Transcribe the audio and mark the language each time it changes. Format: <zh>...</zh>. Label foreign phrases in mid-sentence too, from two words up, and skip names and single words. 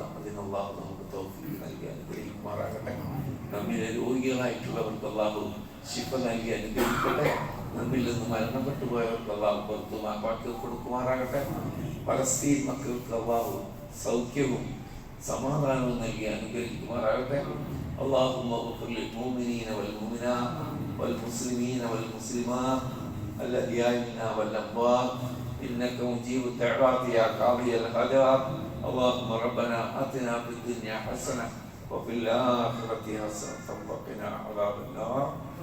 <ml>അതിനുള്ള നമുക്ക് തൗഫീഖ് നൽകി അനുഗ്രഹിക്കുമാറാകട്ടെ. നമ്മിലെ രോഗികളായിട്ടുള്ളവർക്ക് അല്ലാഹു ശിഫ നൽകി അനുഗ്രഹിക്കട്ടെ. നമ്മിൽ നിന്ന് മരണപ്പെട്ടു പോയവർക്ക് അല്ലാഹു പുറത്തു മാപ്പാക്കി കൊടുക്കുമാറാകട്ടെ. പലസ്തീൻ മക്കൾക്ക് അല്ലാഹു സൗഖ്യവും സമാധാനവും നൽകി അനുഗ്രഹിക്കുമാറാകട്ടെ.</ml> <ar>اللهم اغفر للمؤمنين والمؤمنات والمسلمين والمسلمات الأحياء منا والأموات إنك مجيب الدعوات يا قاضي الحاجات. اللهم ربنا آتنا في الدنيا حسنة وفي الآخرة حسنة وقنا عذاب النار.</ar>